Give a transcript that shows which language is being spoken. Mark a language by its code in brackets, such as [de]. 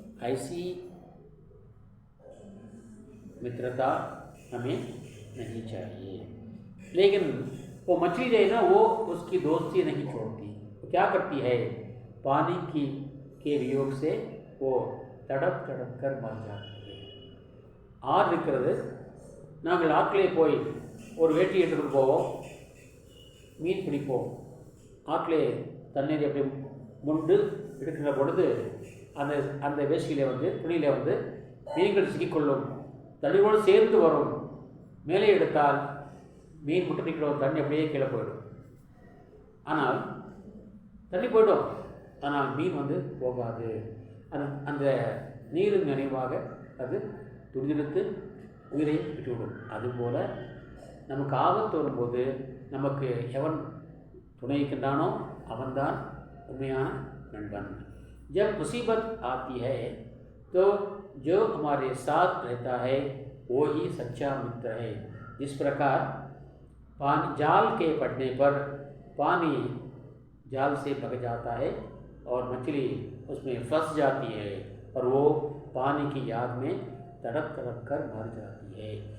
[hi] ऐसी मित्रता हमें नहीं चाहिए. लेकिन वो मछली जो है ना, वो उसकी दोस्ती नहीं छोड़ती. वो क्या करती है? पानी के वियोग से वो तड़प कर मर जाती है. [ta] ஆறு இருக்கிறது. நாங்கள் ஆற்றிலே போய் ஒரு வேட்டி எடுத்துகிட்டு போவோம், மீன் பிடிப்போம். ஆற்றிலே தண்ணீரை அப்படி முண்டு எடுக்கிற பொழுது அந்த வேஷ்டியில் துணியில் மீன்கள் சிக்கிக்கொள்ளும். தண்ணீரோடு சேர்ந்து வரும். மேலே எடுத்தால் மீன் முட்டை நிற்கிறோம், தண்ணி அப்படியே கீழே போயிடும். ஆனால் தண்ணி போய்டும், ஆனால் மீன் போகாது. அந்த நீரின் நினைவாக அது துடிதுடித்து உயிரை விட்டுவிடும். அதுபோல் நமக்கு ஆபத்து வரும்போது நமக்கு எவன் துணைக்கின்றானோ அவன்தான் उन्में नंदन. [hi] जब मुसीबत आती है तो जो हमारे साथ रहता है वो ही सच्चा मित्र है. जिस प्रकार जाल के पड़ने पर पानी जाल से भग जाता है और मछली उसमें फंस जाती है और वो पानी की याद में तड़प कर मर जाती है.